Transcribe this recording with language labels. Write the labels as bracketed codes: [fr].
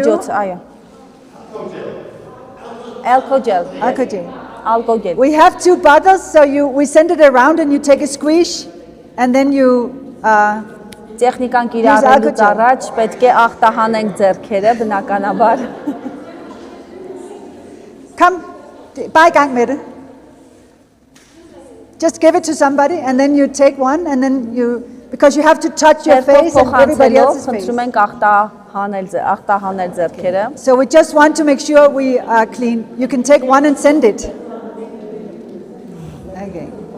[hy] միջոց, այո։ Alcohol. [en] Okay. Alcohol։ We have 2 bottles, so we send it around and you take a squish, and then you. [hy] Տեխնիկան կիրառելուց առաջ պետք է ախտահանենք ձեռքերը, բնականաբար։ Come, buy gang med det. [en] Just give it to somebody, and then you take one, and then because you have to touch your face and everybody else's face. [hy] Խնդրում ենք ախտահանել ձեռքերը։ [en] So we just want to make sure we are clean. You can take one and send it. Okay.